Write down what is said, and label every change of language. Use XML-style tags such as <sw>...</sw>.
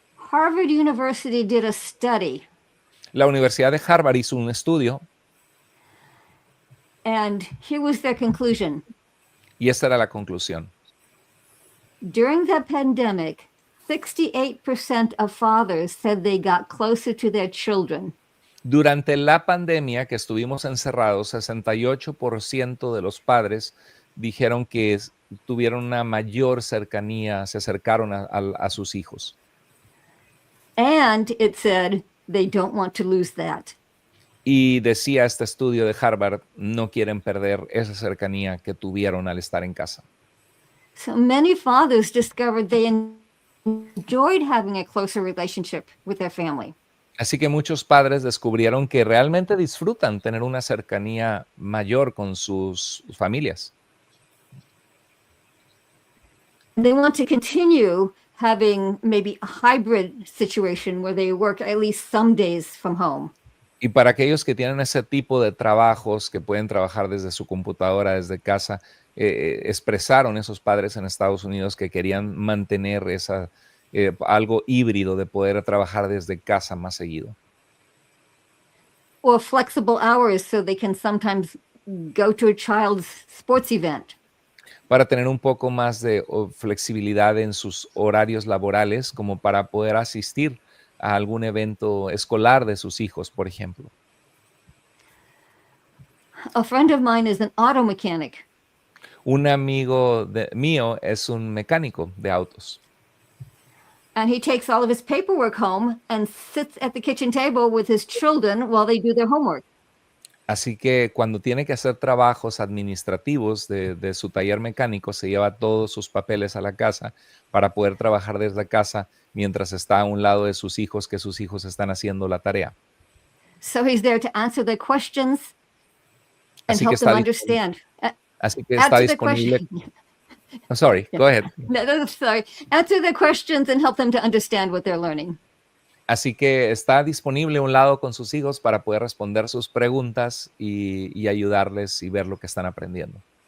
<en>Harvard University did a study.</en> <es>La Universidad de Harvard hizo un estudio.</es> <en>And here was their conclusion.</en> <es>Y esta era la conclusión.</es> <en>During the pandemic, 68% of fathers said they got closer to their children.</en> <es>Durante la pandemia que estuvimos encerrados, 68% de los padres dijeron que tuvieron una mayor cercanía, se acercaron a sus hijos.</es> <en>And it said they don't want to lose that.</en> <es>Y decía este estudio de Harvard, no quieren perder esa cercanía que tuvieron al estar en casa.</es> <en>So many fathers discovered they enjoyed having a closer relationship with their family.</en> <es>Así que muchos padres descubrieron que realmente disfrutan tener una cercanía mayor con sus familias.</es> <en>They want to continue having maybe a hybrid situation where they work at least some days from home.</en> <es>Y para aquellos que tienen ese tipo de trabajos, que pueden trabajar desde su computadora, desde casa, expresaron esos padres en Estados Unidos que querían mantener algo híbrido de poder trabajar desde casa más seguido.</es> <en>Or flexible hours so they can sometimes go to a child's sports event.</en> <es>Para tener un poco más de flexibilidad en sus horarios laborales, como para poder asistir a algún evento escolar de sus hijos, por ejemplo.</es> <en>A friend of mine is an auto mechanic.</en> <es>Un amigo mío es un mecánico de autos.</es> <en>And he takes all of his paperwork home and sits at the kitchen table with his children while they do their homework.</en> <es>Así que cuando tiene que hacer trabajos administrativos de su taller mecánico, se lleva todos sus papeles a la casa para poder trabajar desde casa mientras está a un lado de sus hijos, que sus hijos están haciendo la tarea.</es> <en>So he's there to answer their questions and</en> <es>Así que</es> <en>help them</en> <es>está</es> <en>understand.</en> <es>Así que está</es> <en>Answer the</en> <es>disponible.</es> <en>question. Oh, sorry, go ahead. No, sorry. Answer their questions and help them to understand what they're learning.</en> <es>Así que está disponible a un lado con sus hijos para poder responder sus preguntas y ayudarles y ver lo que están aprendiendo.</es>